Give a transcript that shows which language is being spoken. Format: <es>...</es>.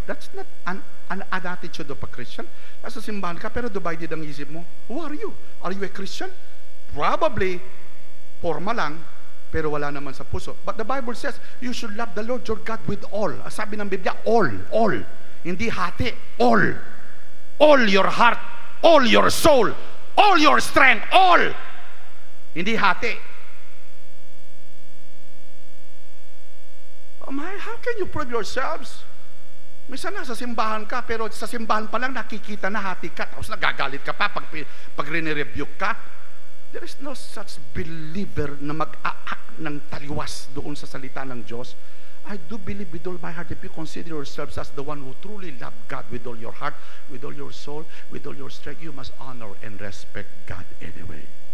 <en>That's not an attitude of a Christian.</en> <tl>Nasa simbahan ka, pero divided ang isip mo.</tl> <en>Who are you? Are you a Christian? Probably,</en> <tl>forma lang, pero wala naman sa puso.</tl> <en>But the Bible says, you should love the Lord your God with all.</en> <tl>Sabi ng Biblia, all. Hindi hati,</tl> <en>all. All your heart, all your soul, all your strength, all. Hindi hati. How can you prove yourselves?</en> <tl>Minsan nasa simbahan ka, pero sa simbahan pa lang nakikita na hati ka, tapos nagagalit ka pa pag rini-rebuke ka.</tl> <en>There is no such believer</en> <tl>na mag-aak ng taliwas doon sa salita ng Diyos.</tl> <en>I do believe with all my heart, if you consider yourselves as the one who truly love God with all your heart, with all your soul, with all your strength, you must honor and respect God anyway.</en>